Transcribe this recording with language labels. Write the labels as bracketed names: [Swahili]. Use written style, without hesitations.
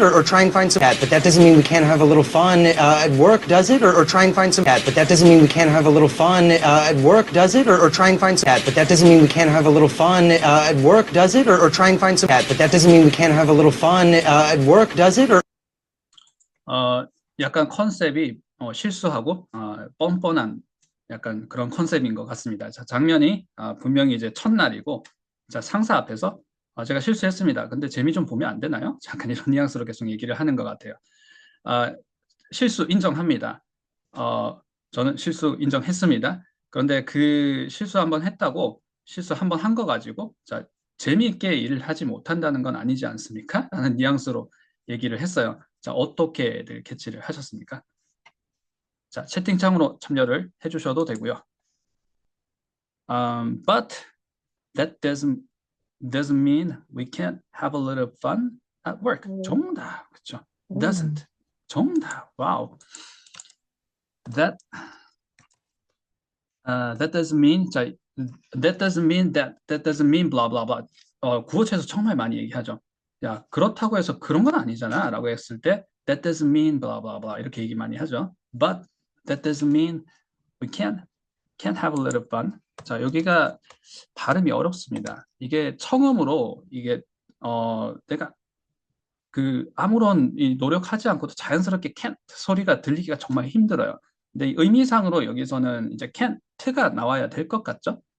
[English] Or try and find some but that doesn't mean we can't have a little fun at work, does it? Or try and find some but that doesn't mean we can't have a little fun at work, does it? Or try and find some but that doesn't mean we can't have a little fun at work, does it? Or try and find some but that doesn't mean we can't have a little fun at work, does it? Or [Korean] 약간 컨셉이 실수하고 뻔뻔한 약간 그런 컨셉인 것 같습니다. 자, 장면이 분명히 이제 첫날이고, 자, 상사 앞에서 제가 실수했습니다. 근데 재미 좀 보면 안 되나요? 잠깐 이런 뉘앙스로 계속 얘기를 하는 것 같아요. 실수 인정합니다. 저는 실수 인정했습니다. 그런데 그 실수 한번 했다고 실수 한번 한 거 가지고 자, 재미있게 일을 하지 못한다는 건 아니지 않습니까? 라는 뉘앙스로 얘기를 했어요. 자, 어떻게들 캐치를 하셨습니까? 자, 채팅창으로 참여를 해주셔도 되고요. [English] But that doesn't mean we can't have a little fun at work. [Korean] 정답, 그렇죠? Doesn't. 정답. 와우. [English] That doesn't mean 자, that doesn't mean that doesn't mean blah blah blah. [Korean] 구어체에서 정말 많이 얘기하죠. 야, 그렇다고 해서 그런 건 아니잖아 라고 했을 때 [English] that doesn't mean blah blah blah [Korean] 이렇게 얘기 많이 하죠. [English] But that doesn't mean we can't have a little fun. [Korean] 자, 여기가 발음이 어렵습니다. 이게 청음으로 이게 내가 그 아무런 노력하지 않고도 자연스럽게 can't 소리가 들리기가 정말 힘들어요. 근데 의미상으로 여기서는 이제 can't가 나와야 될 것 같죠?